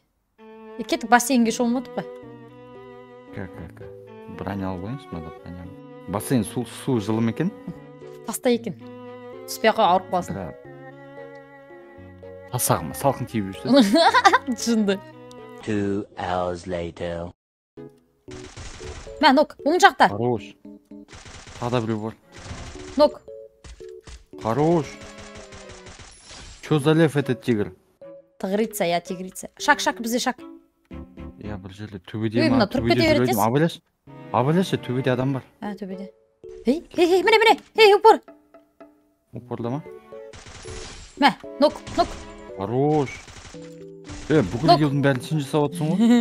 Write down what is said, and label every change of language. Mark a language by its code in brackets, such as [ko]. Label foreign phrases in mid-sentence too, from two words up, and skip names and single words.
[kk] Кеттік бассейнге шомылмадық па? [ru] Как? [kk] Броня алып алайыншы, [ru] надо броня. [kk] Бассейн су жылы ма екен? Таста екен. Түспей ақ ауырып қаласың. Тасағыма салқын тиіп жүрсе. Жынды. [en] 2 hours later. [kk] Мә, Нок, оң жақта. Хорош. Тағы да біреу бар. Нок. [ru] Хорош. Чё за лев этот тигр? Тигрица, я тигрица. [kk] Шак, бізде шак. Я бір жерде төбеде ма? тұрып кете береді. Абайлашы, төбеде адам бар. Төбеде. Міне. Упор. Упорда ма? Мә, Нок. Хорош. Бүкіл елдің бәрін сен жасап отырсың ғой.